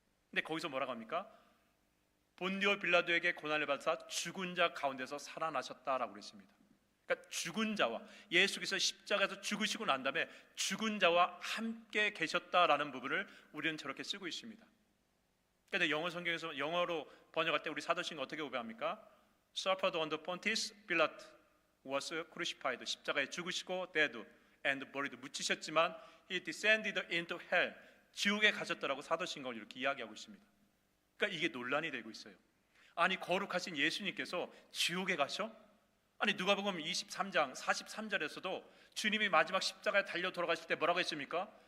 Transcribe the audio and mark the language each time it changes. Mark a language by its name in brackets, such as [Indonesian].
[Korean] 근데 거기서 뭐라고 합니까? 본디오 빌라도에게 고난을 받으사 죽은 자 가운데서 살아나셨다라고 그랬습니다. 그러니까 죽은 자와, 예수께서 십자가에서 죽으시고 난 다음에 죽은 자와 함께 계셨다라는 부분을 우리는 저렇게 쓰고 있습니다. 그런데 영어 성경에서 영어로 번역할 때 우리 사도신경 어떻게 고백합니까? [English] Suffered under Pontius Pilate was crucified. [Korean] 십자가에 죽으시고 [English] dead and buried, [Korean] 묻히셨지만 [English] he descended into hell, [Korean] 지옥에 가셨다라고 사도신경을 이렇게 이야기하고 있습니다. 그러니까 이게 논란이 되고 있어요. 아니, 거룩하신 예수님께서 지옥에 가셔? 아니, 누가복음 23장 43절에서도 주님이 마지막 십자가에 달려 돌아가실 때 뭐라고 했습니까?